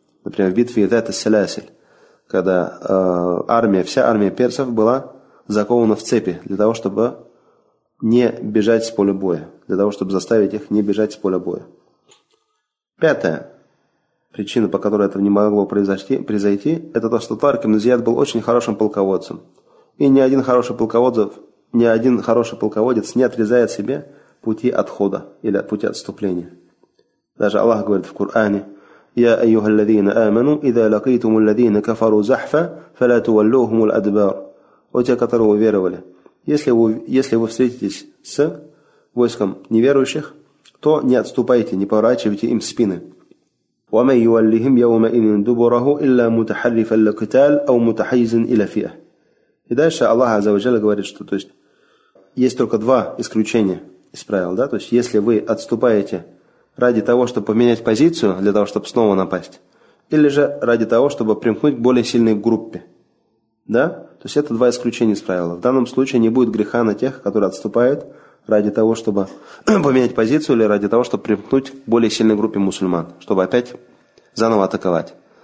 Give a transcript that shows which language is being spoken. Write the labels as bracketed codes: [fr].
[ru] Например, в битве Зат ас-Саласиль. Когда вся армия персов была закована в цепи для того, чтобы не бежать с поля боя, для того, чтобы заставить их не бежать с поля боя. Пятая причина, по которой это не могло произойти, это то, что Тарик ибн Зияд был очень хорошим полководцем. И ни один хороший полководец не отрезает себе пути отхода или пути отступления. Даже Аллах говорит в Коране: [ar] يا أيها الذين آمنوا إذا لقيتم الذين كفروا زحفا فلا تولوهم الأدبار. [ru] Вот те, которые уверовали. Если вы встретитесь с войском неверующих, то не отступайте, не поворачивайте им спины. [ar] ومن يولهم يومئذ دبره إلا متحرفا للقتال أو متحيزا إلى فئة. [ru] И дальше Аллах Азза ва Джалла говорит, что то есть есть только два исключения из правил, да? То есть если вы отступаете ради того, чтобы поменять позицию, для того, чтобы снова напасть. Или же ради того, чтобы примкнуть к более сильной группе. Да? То есть это два исключения из правила. В данном случае не будет греха на тех, которые отступают ради того, чтобы поменять позицию, или ради того, чтобы примкнуть к более сильной группе мусульман, чтобы опять заново атаковать.